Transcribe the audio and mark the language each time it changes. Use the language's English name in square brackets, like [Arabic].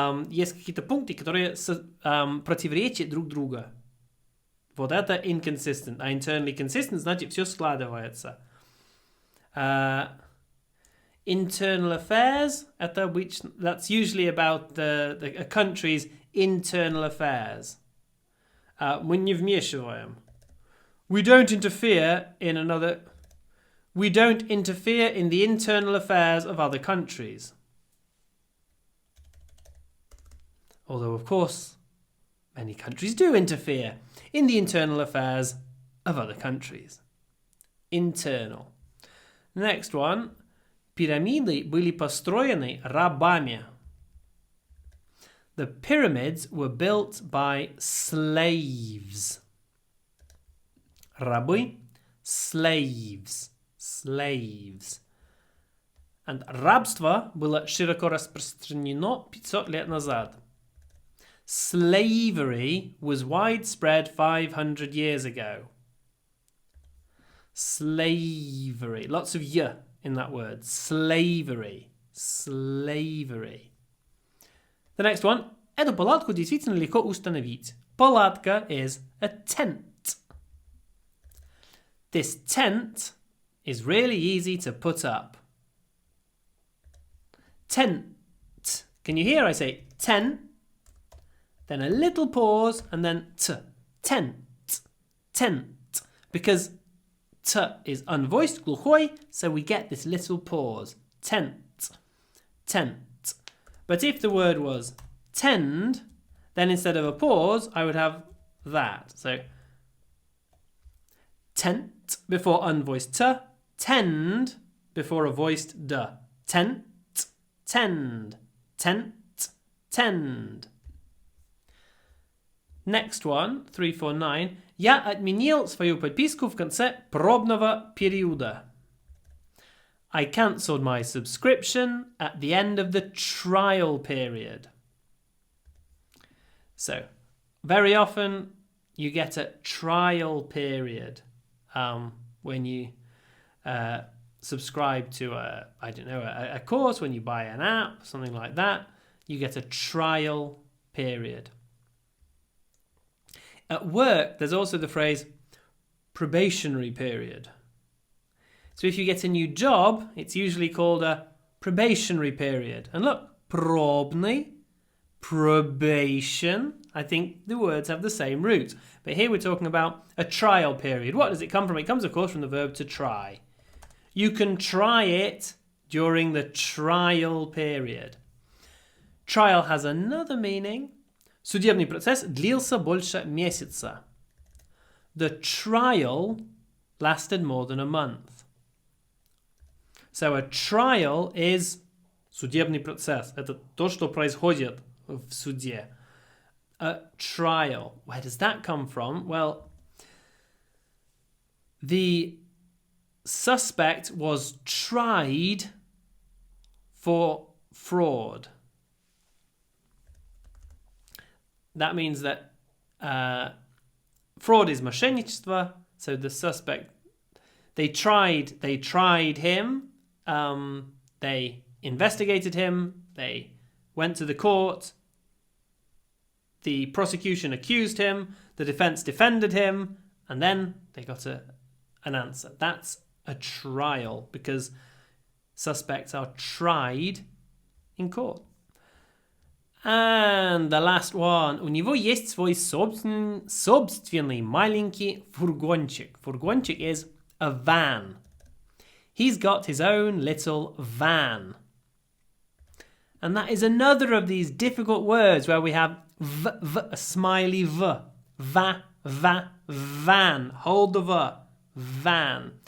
[Russian] Есть какие-то пункты, которые противоречат друг другу. Вот это [English] inconsistent. [Russian] А [English] internally consistent [Russian] значит все складывается. [English] Internal affairs, that's usually about a country's internal affairs. [Russian] Мы не вмешиваем. [English] We don't interfere in the internal affairs of other countries. Although, of course, many countries do interfere in the internal affairs of other countries. Internal. Next one. [Russian] Пирамиды были построены рабами. [English] The pyramids were built by slaves. [Russian] Рабы, [English] slaves, slaves. [Russian] And рабство было широко распространено 500 лет назад. [English] Slavery was widespread 500 years ago. Slavery. Lots of y in that word. Slavery. Slavery. The next one. [Russian] Эту палатку действительно легко установить. Палатка [English] is a tent. This tent is really easy to put up. Tent. Can you hear I say tent? Then a little pause and then t. Tent. Tent. Because t is unvoiced, [Russian] глухой, [English] so we get this little pause. Tent. Tent. But if the word was tend, then instead of a pause, I would have that. So, tent before unvoiced t, tend before a voiced d. Tent, tend, tent, tend. Next one, 349. [Russian] Я отменил свою подписку в конце пробного периода. [English] I cancelled my subscription at the end of the trial period. So, very often you get a trial period when you subscribe to a course, when you buy an app, something like that. You get a trial period. At work, there's also the phrase probationary period. So if you get a new job, it's usually called a probationary period. And look, [Russian] пробный, [English] probation. I think the words have the same root. But here we're talking about a trial period. What does it come from? It comes, of course, from the verb to try. You can try it during the trial period. Trial has another meaning. [Russian] Судебный процесс длился больше месяца. [English] The trial lasted more than a month. So a trial is [Russian] судебный процесс. Это то, что происходит в суде. [English] A trial. Where does that come from? Well, the suspect was tried for fraud. That means that fraud is [Russian] мошенничество. [English] So the suspect, they tried him. They investigated him. They went to the court. The prosecution accused him. The defense defended him. And then they got an answer. That's a trial because suspects are tried in court. And the last one. [Russian] У него есть свой собственный маленький фургончик. Фургончик [English] is a van. He's got his own little van. And that is another of these difficult words where we have a smiley v. Van. Hold the v. Van.